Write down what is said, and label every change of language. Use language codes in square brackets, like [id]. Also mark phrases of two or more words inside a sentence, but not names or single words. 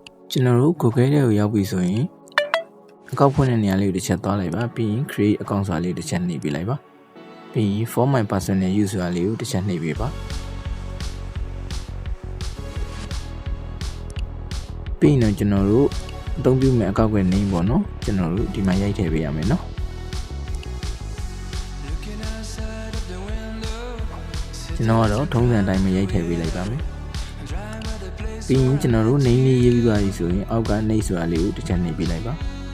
[my] ကျွန်တော်တို့ Google ထဲကိုရောက်ပြီဆိုရင်အကောင့်ဖွင့်တဲ့နေရာလေးကိုတစ်ချက်သွားလိုက်ပါပြီးရင် [en] create account [my] ဆိုတာလေးကိုတစ်ချက်နှိပ်ပေးလိုက်ပါပြီးရင် [en] for my personal use [my] ဆိုတာလေးကိုတစ်ချက်နှိပ်ပေးပါ ပြီးရင်တော့ကျွန်တော်တို့အသုံးပြုမယ့်အကောင့်ရဲ့ name ပေါ့နော်ကျွန်တော်တို့ဒီမှာရိုက်ထည့်ပေးရမယ်နော်ကျွန်တော်ကတော့ထုံးစံအတိုင်းပဲရိုက်ထည့်ပေးလိုက်ပါမယ်ပြီးရင်ကျွန်တော်တို့ name လေးရေးပြီးသွားပြီဆိုရင်အောက်က name ဆိုတာလေးကိုတစ်ချက်နှိပ်ပေးလိုက်ပါ